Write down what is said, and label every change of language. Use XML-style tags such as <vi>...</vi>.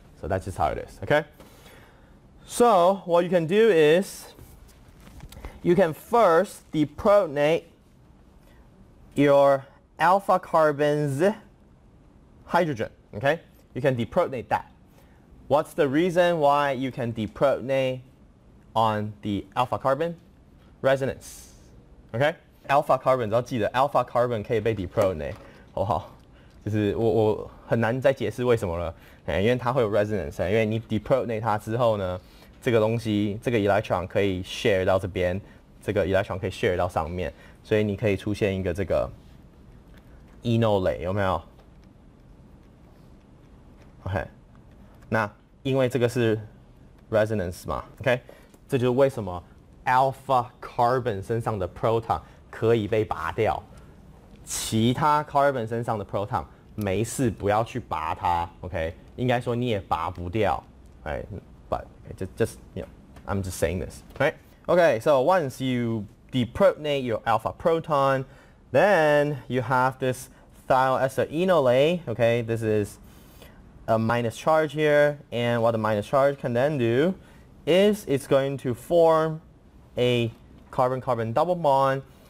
<en>So that's just how it is, okay? So what you can do is you can first deprotonate your alpha carbon's hydrogen, okay? You can deprotonate that. What's the reason why you can deprotonate on the alpha carbon? Resonance, okay?</en> <zh>Alpha carbon 要记得 alpha carbon 可以被 deprotonate， 好不好？就是我很难再解释为什么了，因为它会有 resonance， 因为你 deprotonate 它之后呢，这个东西这个 electron 可以 share 到这边，这个 electron 可以 share 到上面，所以你可以出现一个这个 enolate， 有没有？OK， 那因为这个是 resonance 嘛 ，OK， 这就是为什么 alpha carbon 身上的 proton 可以被拔掉，其他 carbon 身上的 proton 没事，不要去拔它 ，OK？应该说你也拔不掉 ，</zh> <en>right? But just you know, I'm just saying this, right? Okay, so once you deprotonate your alpha proton, then you have this thiol ester enolate. Okay, this is a minus charge here, and what the minus charge can then do is it's going to form a carbon-carbon double bond.</en>